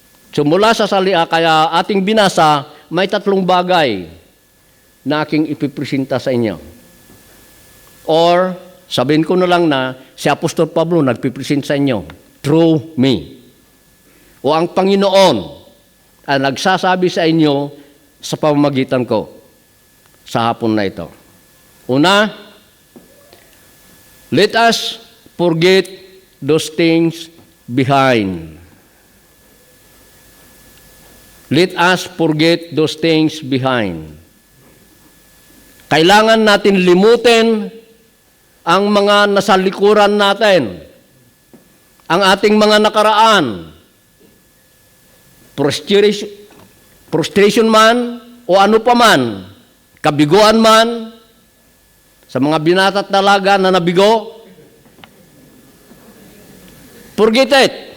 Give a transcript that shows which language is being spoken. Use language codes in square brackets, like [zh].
[tl] So mula sa kaya ating binasa, may 3 bagay na aking ipipresenta sa inyo. Or, sabihin ko na lang na si Apostol Pablo nagpipresent sa inyo, [en] through me. [tl] O ang Panginoon ang nagsasabi sa inyo sa pamamagitan ko sa hapon na ito. [en] Una, let us forget those things behind. Let us forget those things behind. [tl] Kailangan natin limutin ang mga nasa likuran natin, ang ating mga nakaraan, frustration man o ano pa man, kabiguan man, sa mga binata at dalaga na nabigo, [en] forget it.